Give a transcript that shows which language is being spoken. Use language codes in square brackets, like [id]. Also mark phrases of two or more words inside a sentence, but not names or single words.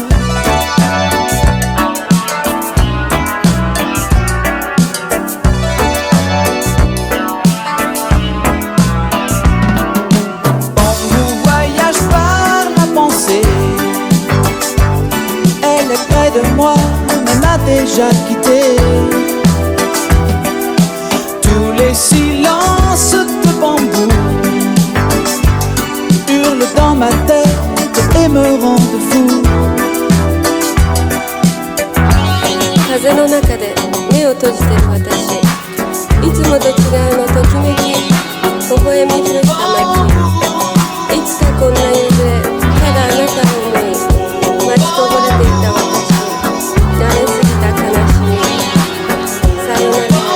[fr] Bambou voyage par la pensée, elle est près de moi, mais m'a déjà quitté. Tous les silences de bambou hurlent dans ma tête et me rendent fou. [ja] 風の中で目を閉じてる私、いつもと違うのときめき、微笑みふした街、いつかこんな夕暮れ、ただあなたを思い、待ちこぼれていた私、慣れすぎた悲しみ、さよなら。